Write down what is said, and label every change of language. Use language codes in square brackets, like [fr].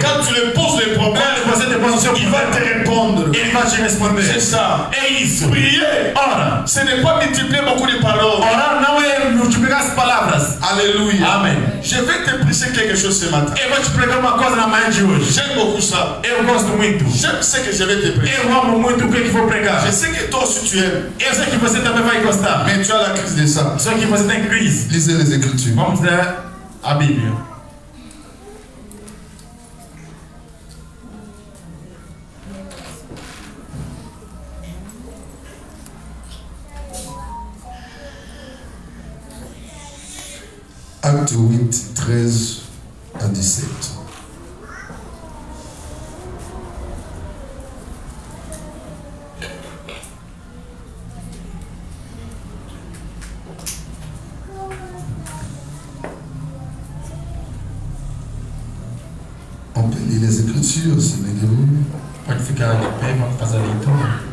[fr] Quand tu lui poses les problèmes, [pt] Quando você depõe o seu [fr] il va te [pt] problema, [fr] répondre. [pt] ele vai te responder. [fr] C'est ça. [pt] É isso. [fr] Prier, [pt] Ora, [fr] ce n'est pas multiplier beaucoup de paroles. [pt] orar não é multiplicar as palavras. [fr] Alléluia. [pt] Amen. [fr] Je vais te prêcher quelque chose ce matin. [pt] Eu vou te pregar uma coisa na manhã de hoje. [fr] J'aime beaucoup ça. [pt] Eu gosto muito. [fr] J'aime ce que je vais te prêcher. [pt] Eu amo muito o que eu vou pregar. [fr] Je sais que toi aussi tu aimes, [pt] Eu sei que você também vai gostar. [fr] mais tu as la crise de ça. [pt] Só que você tem crise. [fr] Lisez les Écritures. [pt] Vamos ler a Bíblia. [fr] Acte 8, 13 à 17. On peut lire les Écritures, c'est vous. [pt] Pode ficar de pé, vamos fazer a leitura.